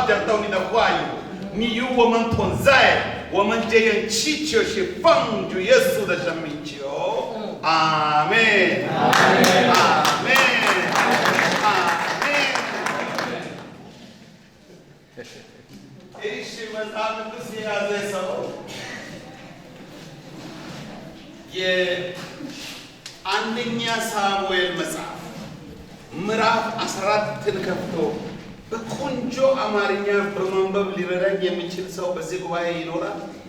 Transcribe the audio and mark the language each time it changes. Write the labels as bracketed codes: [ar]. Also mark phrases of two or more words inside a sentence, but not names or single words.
[zh] 讲到你的话语，你与我们同在，我们这样祈求是奉主耶稣的生命求，阿门，阿门，阿门，阿门。이시 [am] መጽሐፍ ቅዱስ የያዘ ሰው የአንደኛ ሳሙኤል መጽሐፍ ምዕራፍ 14ን ከፍቶ በቆንጆ አማርኛ በማንበብ ሊረዳኝ የሚችል ሰው በዚህ ጉባኤ ይኖራል?